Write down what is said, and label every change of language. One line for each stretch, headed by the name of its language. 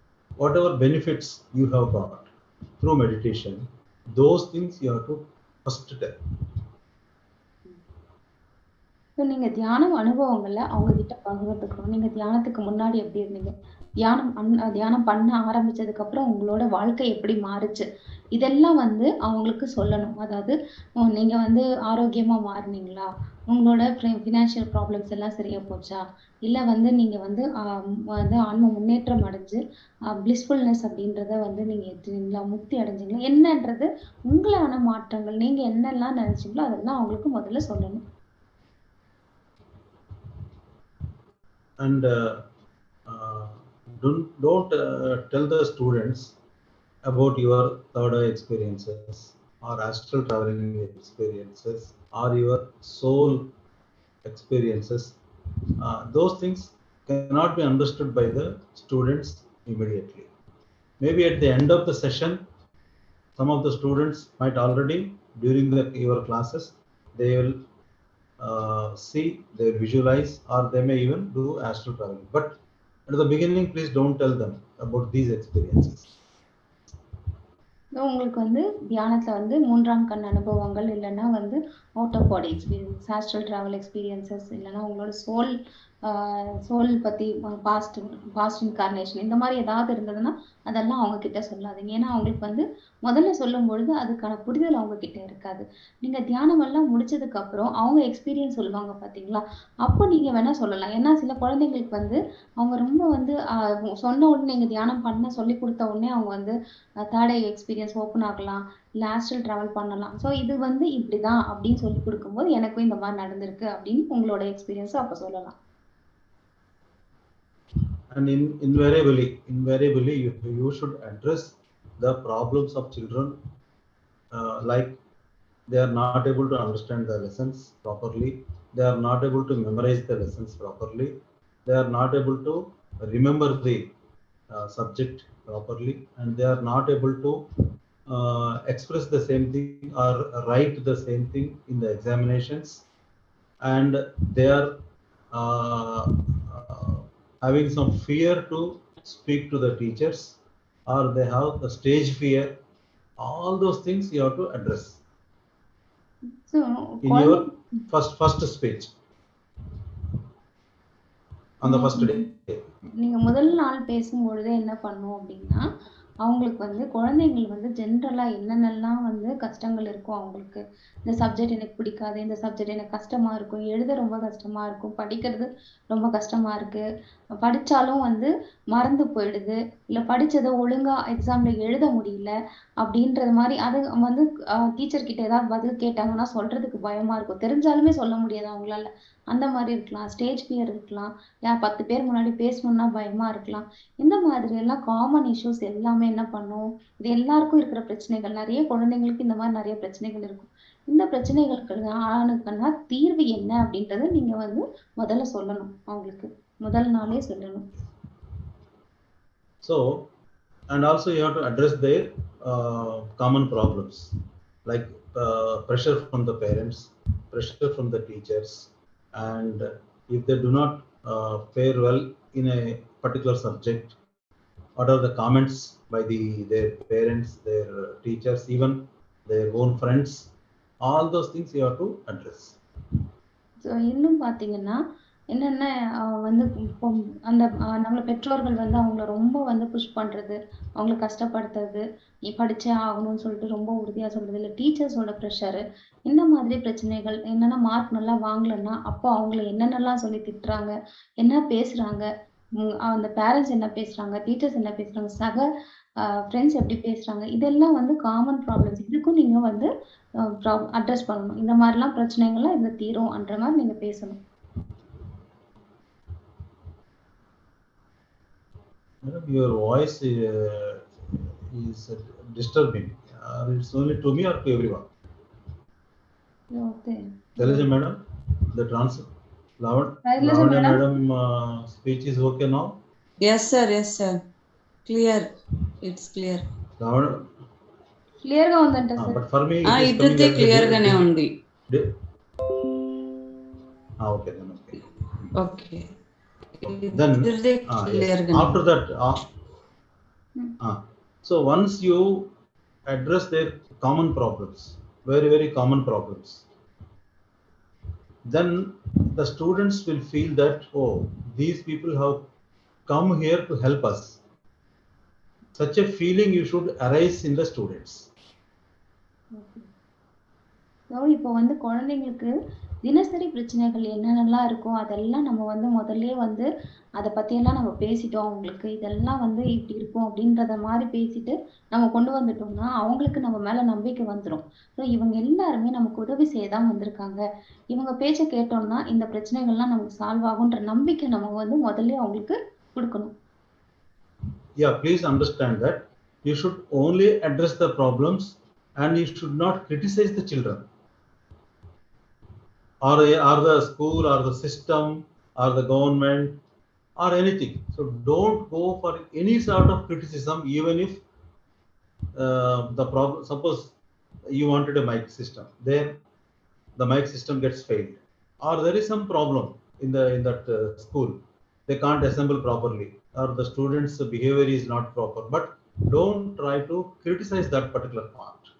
English: Whatever benefits you have got through meditation, those things you have to first tell.
Tamil: நீங்க தியானம் அனுபவங்கள்ல அவங்க கிட்ட பகிர்ந்துக்கணும். நீங்க தியானத்துக்கு முன்னாடி எப்படி இருந்தீங்க, தியானம் பண்ண ஆரம்பிச்சதுக்கு அப்புறம் உங்களோட வாழ்க்கை எப்படி மாறுச்சு, இதெல்லாம் வந்து அவங்களுக்கு சொல்லணும். அதாவது நீங்க வந்து ஆரோக்கியமா மாறுனீங்களா, உங்களோட ஃபினான்ஷியல் ப்ராப்ளம்ஸ் எல்லாம் சரியா போச்சா, இல்ல வந்து நீங்க வந்து ஆன்ம முன்னேற்றம் அடைஞ்சு பிளிஸ்ஃபுல்னஸ் அப்படின்றத வந்து நீங்க எடுத்தீங்களா, முக்தி அடைஞ்சீங்களா, என்னன்றது உங்களான மாற்றங்கள், நீங்க என்னெல்லாம் நினைச்சீங்களோ அதெல்லாம் அவங்களுக்கு முதல்ல சொல்லணும்.
English: And don't tell the students about your third eye experiences or astral traveling experiences or your soul experiences. Those things cannot be understood by the students immediately. Maybe at the end of the session, some of the students might already, during your classes, they will see, they visualize, or they may even do astral traveling. But at the beginning, please don't tell them about these experiences.
Tamil: உங்களுக்கு வந்து தியானத்துல வந்து 3ஆம் கண் அனுபவங்கள், இல்லைன்னா வந்து out of body experience, astral travel experiences, இல்லைன்னா உங்களோட சோல் பத்தி பாஸ்ட் இன்கார்னேஷன், இந்த மாதிரி ஏதாவது இருந்ததுன்னா அதெல்லாம் அவங்க கிட்ட சொல்லாதீங்க. ஏன்னா அவங்களுக்கு வந்து முதல்ல சொல்லும் பொழுது அதுக்கான புரிதல் அவங்க கிட்ட இருக்காது. நீங்க தியானம் எல்லாம் முடிச்சதுக்கு அப்புறம் அவங்க எக்ஸ்பீரியன்ஸ் சொல்லுவாங்க பாத்தீங்களா, அப்போ நீங்க வேணா சொல்லலாம். ஏன்னா சில குழந்தைங்களுக்கு வந்து அவங்க ரொம்ப வந்து சொன்ன உடனே, நீங்க தியானம் பண்ண சொல்லி கொடுத்த உடனே அவங்க வந்து தேர்ட் ஐ எக்ஸ்பீரியன்ஸ் ஓப்பன் ஆகலாம், இல்லை ஆஸ்ட்ரல் டிராவல் பண்ணலாம். ஸோ இது வந்து இப்படிதான் அப்படின்னு சொல்லி கொடுக்கும்போது எனக்கும் இந்த மாதிரி நடந்திருக்கு அப்படின்னு உங்களோட எக்ஸ்பீரியன்ஸை அப்போ சொல்லலாம்.
English: And invariably you should address the problems of children, like they are not able to understand the lessons properly, they are not able to memorize the lessons properly, they are not able to remember the subject properly, and they are not able to express the same thing or write the same thing in the examinations. and they are uh, having some fear to speak to the teachers, or they have the stage fear. All those things you have to address So in your
Tamil: குழந்தை
English: first speech on the first day.
Tamil: நீங்க முதல் நாள் பேசும்பொழுதே என்ன பண்ணும் அப்படின்னா, அவங்களுக்கு வந்து குழந்தைகள் வந்து ஜென்ரலா என்னென்னலாம் வந்து கஷ்டங்கள் இருக்கும் அவங்களுக்கு. இந்த சப்ஜெக்ட் எனக்கு பிடிக்காது, இந்த சப்ஜெக்ட் எனக்கு கஷ்டமா இருக்கும், எழுத ரொம்ப கஷ்டமா இருக்கும், படிக்கிறது ரொம்ப கஷ்டமா இருக்கு, படிச்சாலும் வந்து மறந்து போயிடுது, இல்ல படிச்சத ஒழுங்கா எக்ஸாம்ல எழுத முடியல அப்படின்றது மாரி அது வந்து டீச்சர் கிட்ட ஏதாவது பதில் கேட்டாங்கன்னா சொல்றதுக்கு பயமா இருக்கும். தெரிஞ்சாலுமே சொல்ல முடியாது அவங்களால. அந்த மாரி இருக்கலாம். ஸ்டேஜ் ஃபியர் இருக்கலாம். 10 பேர் முன்னாடி பேசணும்னா பயமா இருக்கலாம். இந்த மாதிரி எல்லாம் காமன் இஷ்யூஸ் எல்லாமே என்ன பண்ணும், இது எல்லாருக்கும் இருக்கிற பிரச்சனைகள். நெறைய குழந்தைங்களுக்கு இந்த மாரி நெறைய பிரச்சனைகள் இருக்கும். இந்த பிரச்சனைகளுக்கான தீர்வு என்ன அப்படின்றத நீங்க வந்து முதல்ல சொல்லணும் அவங்களுக்கு. முதல் நாளே சொல்லணும்.
English: So, and also you have to address their common problems, like pressure from the parents, pressure from the teachers, and if they do not fare well in a particular subject, what are the comments by their parents, their teachers, even their own friends. All those things you have to address.
Tamil: So இன்னும் பார்த்தீங்கன்னா, என்னென்ன வந்து இப்போ அந்த நம்மள பெற்றோர்கள் வந்து அவங்கள ரொம்ப வந்து புஷ் பண்றது, அவங்கள கஷ்டப்படுத்துறது, நீ படிச்சே ஆகணும்னு சொல்லிட்டு ரொம்ப உறுதியா சொல்றது, இல்ல டீச்சர்ஸோட ப்ரெஷரு, இந்த மாதிரி பிரச்சனைகள் என்னன்னா மார்க் நல்லா வாங்கலன்னா, அப்போ அவங்கள என்னென்னலாம் சொல்லி திட்டுறாங்க, என்ன பேசுறாங்க, அந்த பேரண்ட்ஸ் என்ன பேசுறாங்க, டீச்சர்ஸ் என்ன பேசுறாங்க, சக ஃப்ரெண்ட்ஸ் எப்படி பேசுறாங்க, இதெல்லாம் வந்து காமன் ப்ராப்ளம்ஸ். இதுக்கும் நீங்க வந்து அட்ரஸ் பண்ணணும். இந்த மாதிரிலாம் பிரச்சனைகள்லாம் இதுல தீரும்ன்ற மாரி நீங்க பேசணும்.
English: Madam, your voice is disturbing. It's only to me or to everyone? Okay. Shailaja madam, the transfer. Shailaja Lavanya madam? madam speech is okay now? Yes, sir. Yes, sir. Clear. It's clear. Lavanya,
Telugu: Clear గా ఉందంట sir.
English: but for me it is Idute coming as
Telugu: clear గానే ఉంది.
English: Okay then, okay. Okay. Then clear yes. After that, so once you address their common problems, very common problems, then the students will feel that, oh, these people have come here to help us. Such a feeling you should arise in the students.
Tamil: So இப்போ வந்து குழந்தைங்களுக்கு தினசரி பிரச்சனைகள் என்னென்னலாம் இருக்கோ அதெல்லாம் நம்ம வந்து முதல்லயே வந்து அதை பற்றியெல்லாம் நம்ம பேசிட்டோம் அவங்களுக்கு. இதெல்லாம் வந்து இப்படி இருக்கும் அப்படின்றத மாதிரி பேசிட்டு நம்ம கொண்டு வந்துட்டோம்னா அவங்களுக்கு நம்ம மேலே நம்பிக்கை வந்துடும். ஸோ இவங்க எல்லாருமே நமக்கு உதவி செய்ய தான் வந்திருக்காங்க. இவங்க பேச்சை கேட்டோம்னா இந்த பிரச்சனைகள்லாம் நமக்கு சால்வ் ஆகுன்ற நம்பிக்கை நம்ம வந்து முதல்லயே அவங்களுக்கு கொடுக்கணும்.
English: Yeah, please understand that you should only address the problems and you should not criticize the children or the school or the system or the government or anything. So don't go for any sort of criticism, even if the problem, suppose you wanted a mic system, then the mic system gets failed, or there is some problem in that school, they can't assemble properly, or the students' behavior is not proper, but don't try to criticize that particular part.